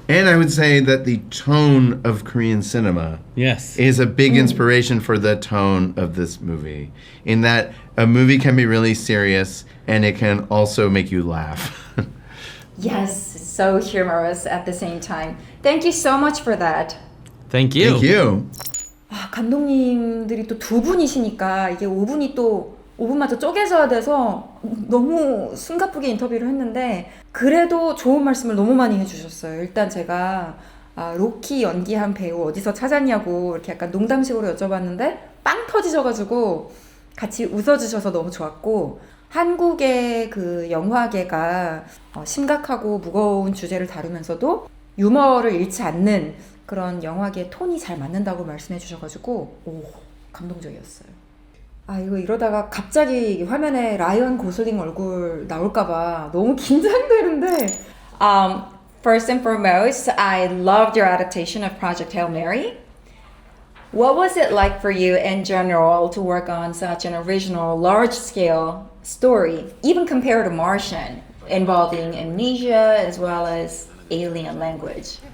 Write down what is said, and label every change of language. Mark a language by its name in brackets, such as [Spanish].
[English] And I would say that the tone of Korean cinema is a big inspiration for the tone of this movie, in that a movie can be really serious and it can also make you laugh. Yes, so humorous at the same time. Thank you so much for that. Thank you. Thank you. [Korean] 감독님들이 또 두 분이시니까 이게 5분마저 쪼개져야 돼서 너무 숨가쁘게 인터뷰를 했는데, 그래도 좋은 말씀을 너무 많이 해주셨어요. 일단 제가 로키 연기한 배우 어디서 찾았냐고 이렇게 약간 농담식으로 여쭤봤는데 빵 터지셔가지고 같이 웃어주셔서 너무 좋았고, 한국의 그 영화계가 심각하고 무거운 주제를 다루면서도 유머를 잃지 않는 그런 영화계 톤이 잘 맞는다고 말씀해 주셔가지고 감동적이었어요. 이거 이러다가 갑자기 화면에 라이언 고슬링 얼굴 나올까봐 너무 긴장되는데. [English] First and foremost, I loved your adaptation of Project Hail Mary. What was it like for you in general to work on such an original, large-scale story, even compared to Martian, involving amnesia as well as alien language?